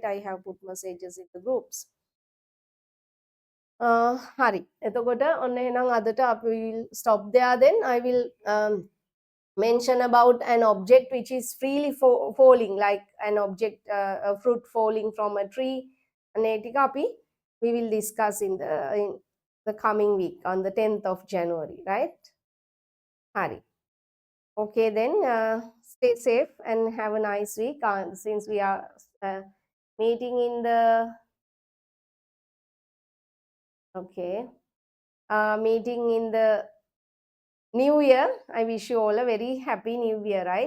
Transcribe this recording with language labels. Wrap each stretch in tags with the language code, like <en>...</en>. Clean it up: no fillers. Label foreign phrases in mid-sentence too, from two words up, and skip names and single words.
<en>I have put messages in the groups.</en> <si>Hari. එතකොට ඔන්න එහෙනම් අදට අපි</si> <en>will stop there. Then I will mention about an object which is freely falling, like an object, a fruit falling from a tree. And</en> <si>ඒ ටික අපි</si> <en>we will discuss in the coming week on the 10th of January, right?</en> <si>Hari.</si> <en>Okay, then stay safe and have a nice week. Since we are meeting in the meeting in the new year, I wish you all a very happy new year, right?</en>